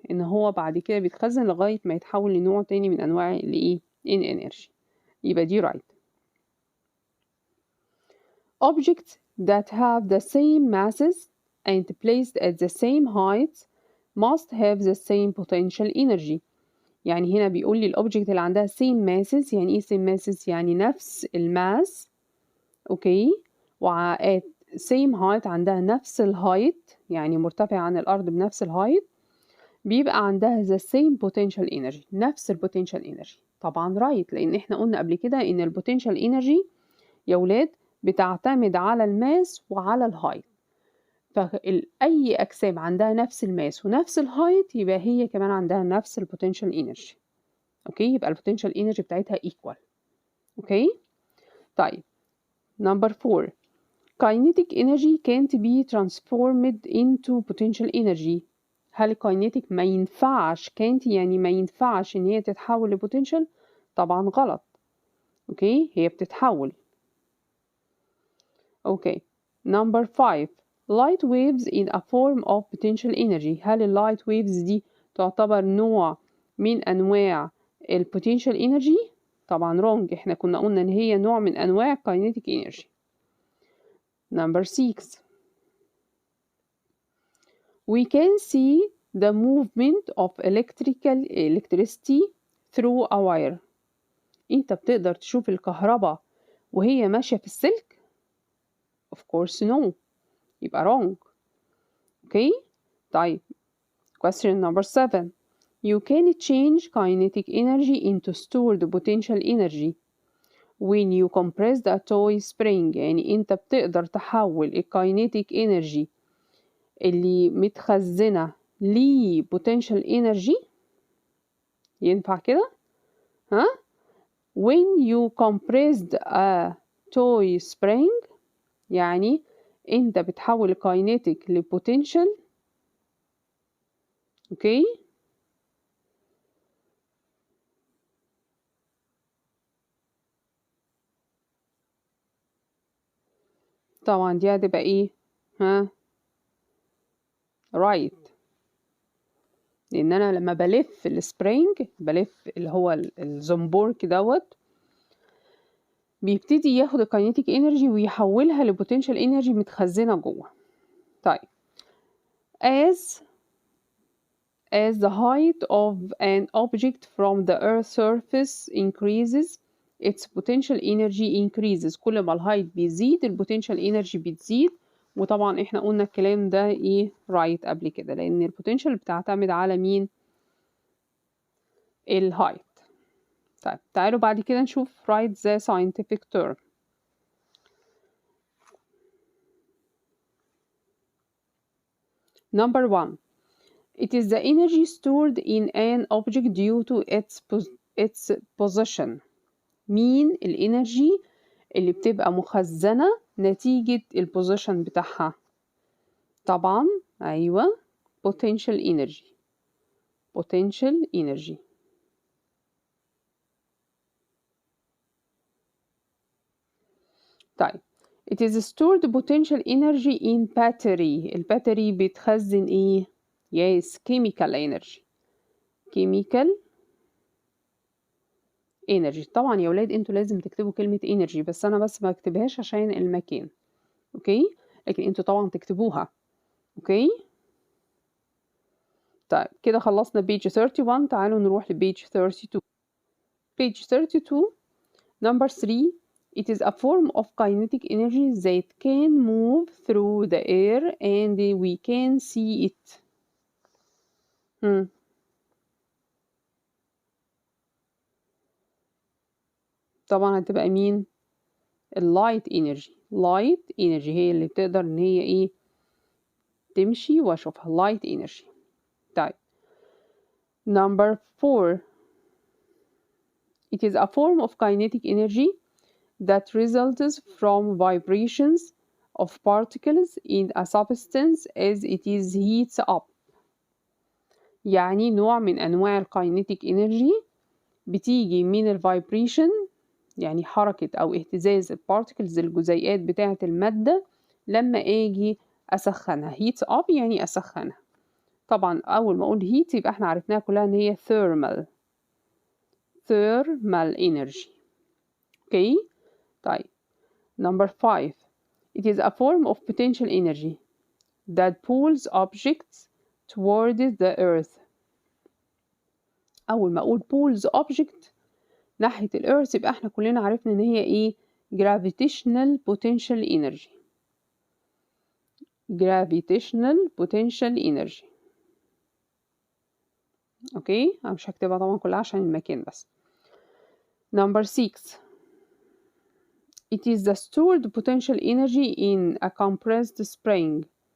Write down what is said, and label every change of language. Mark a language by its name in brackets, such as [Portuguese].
[Arabic] إن هو بعد كده بيتخزن لغاية ما يتحول لنوع تاني من أنواع الإيه؟ energy. يبقى دي right. [English] Objects that have the same masses and placed at the same height must have the same potential energy. [Arabic] يعني هنا بيقول لي الأوبجكت اللي عندها [English] same masses. [Arabic] يعني إيه same masses؟ يعني نفس الماس. أوكي [English] at same height [Arabic] عندها نفس الهايت، يعني مرتفعة عن الأرض بنفس الهايت، بيبقى عندها [English] the same potential energy، [Arabic] نفس البوتنشال energy. طبعا right، لأن احنا قلنا قبل كده إن البوتنشال energy يا ولاد بتعتمد على الماس وعلى الهايت. فأي أجسام عندها نفس الماس ونفس الهايت يبقى هي كمان عندها نفس البوتنشال energy. أوكي يبقى البوتنشال energy بتاعتها equal. أوكي طيب [English] Number 4. Kinetic energy can't be transformed into potential energy. [Arabic] هل kinetic ما ينفعش can't يعني ما ينفعش إن هي تتحول لبوتنشال؟ طبعا غلط. أوكي هي بتتحول. [English] Okay. Number 5. Light waves in a form of potential energy. [Arabic] هل اللايت waves دي تعتبر نوع من أنواع potential energy؟ طبعا wrong. احنا كنا قلنا إن هي نوع من أنواع kinetic energy. [English] Number 6. We can see the movement of electricity through a wire. [Arabic] انت بتقدر تشوف الكهرباء وهي ماشية في السلك؟ [English] Of course no. يبقى wrong. Okay. طيب. Question number 7. You can change kinetic energy into stored potential energy when you compress the toy spring. [Arabic] يعني انت بتقدر تحول الكاينيتيك energy اللي متخزنة ل potential energy. ينفع كده؟ ها؟ [English] When you compressed a toy spring [Arabic] يعني انت بتحول الكاينيتيك لبوتنشال. اوكي. طبعا دي هتبقى ايه؟ ها؟ right. لان انا لما بلف السبرينج بلف اللي هو الزنبورك دوت بيبتدي ياخد الكاينيتيك انرجي ويحولها لبوتنشال انرجي متخزنه جوه. طيب. [English] As the height of an object from the earth's surface increases its potential energy increases. [Arabic] كل ما الهايت بيزيد البوتنشال انرجي بتزيد. وطبعا احنا قلنا الكلام ده ايه right قبل كده لان البوتنشال بتعتمد على مين؟ الهايت. طيب تعالوا بعد كده نشوف [English] write the scientific term. Number 1. It is the energy stored in an object due to its position. [Arabic] مين الانرجي اللي بتبقى مخزنة نتيجة البوزيشن بتاعها؟ طبعا أيوة potential energy. [English] potential energy. [Arabic] طيب. [English] It is stored potential energy in battery. [Arabic] الباتري بتخزن ايه؟ [English] yes chemical energy. chemical energy. [Arabic] طبعا يا ولاد انتوا لازم تكتبوا كلمة energy بس انا بس ما اكتبهاش عشان المكان. اوكي لكن انتوا طبعا تكتبوها. اوكي. طيب كده خلصنا page 31. تعالوا نروح لpage 32. [English] page 32 number 3. It is a form of kinetic energy that can move through the air and we can see it. [Arabic] طبعا هتبقى مين؟ اللايت انرجي. لايت انرجي هي اللي بتقدر ان هي ايه تمشي واشوفها لايت انرجي. [English] طيب. number 4. It is a form of kinetic energy that results from vibrations of particles in a substance as it is heats up. [Arabic] يعني نوع من أنواع الكاينيتيك إنرجي بتيجي من الفايبريشن يعني حركة أو اهتزاز البارتكلز الجزيئات بتاعة المادة لما أجي أسخنها. [English] heats up [Arabic] يعني أسخنها. طبعا أول ما أقول heat يبقى احنا عرفناها كلها إن هي thermal energy. [English] Okay. طيب. number 5. It is a form of potential energy that pulls objects toward the earth. [Arabic] أول ما أقول [English] pulls object [Arabic] ناحية الأرث يبقى احنا كلنا عرفنا إن هي إيه؟ gravitational potential energy. [English] gravitational potential energy. [Arabic] أوكي أنا مش هكتبها طبعا كلها عشان المكان بس. [English] number 6. It is the stored potential energy in a compressed spring.